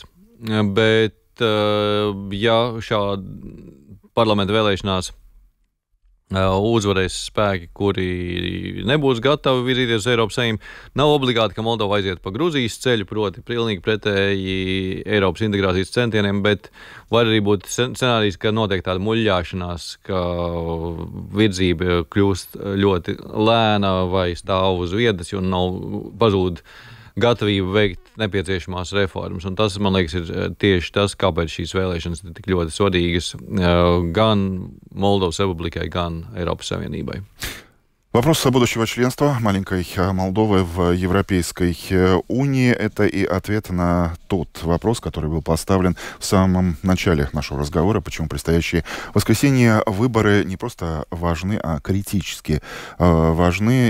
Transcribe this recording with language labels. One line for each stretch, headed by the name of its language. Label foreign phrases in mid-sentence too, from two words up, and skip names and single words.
Latvian: Bet, ja šāda parlamenta vēlēšanās uzvarēs spēki, kuri nebūs gatavi virzīties uz Eiropas Savienību, nav obligāti, ka Moldova aiziet pa Gruzijas ceļu, proti pilnīgi pretēji Eiropas integrācijas centieniem, bet var arī būt scenārijs, ka notiek tāda muļļāšanās, ka virzība kļūst ļoti lēna vai stāv uz vietas, jo nav pazūd gatavība veikt nepieciešamās reformas. Un tas, man liekas, ir tieši tas, kāpēc šīs vēlēšanas ir tik ļoti svarīgas gan Moldovas Republikai, gan Eiropas Savienībai.
Russian: Вопрос будущего членства маленькой Молдовы в Европейской унии – это и ответ на тот вопрос, который был поставлен в самом начале нашего разговора, почему предстоящие воскресенье выборы не просто важны, а критически важны.